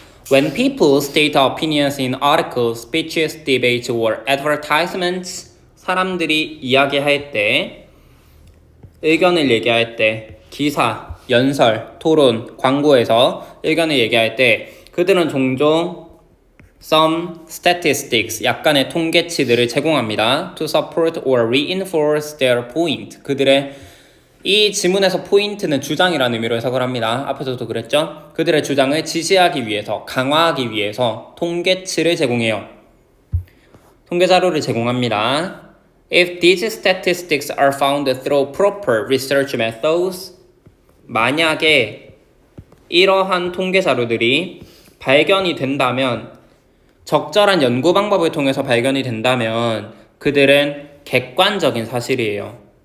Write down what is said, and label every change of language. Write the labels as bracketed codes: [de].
[en] When people state opinions in articles, speeches, debates, or advertisements, [ko] 사람들이 이야기할 때, 의견을 얘기할 때, 기사, 연설, 토론, 광고에서 의견을 얘기할 때 그들은 종종 [en] some statistics, [ko] 약간의 통계치들을 제공합니다. [en] to support or reinforce their point. [ko] 그들의 이 지문에서 포인트는 주장이라는 의미로 해석을 합니다. 앞에서도 그랬죠? 그들의 주장을 지지하기 위해서, 강화하기 위해서 통계치를 제공해요. 통계 자료를 제공합니다. [en] If these statistics are found through proper research methods, [ko] 만약에 이러한 통계 자료들이 발견이 된다면, 적절한 연구 방법을 통해서 발견이 된다면 그들은 객관적인 사실이에요.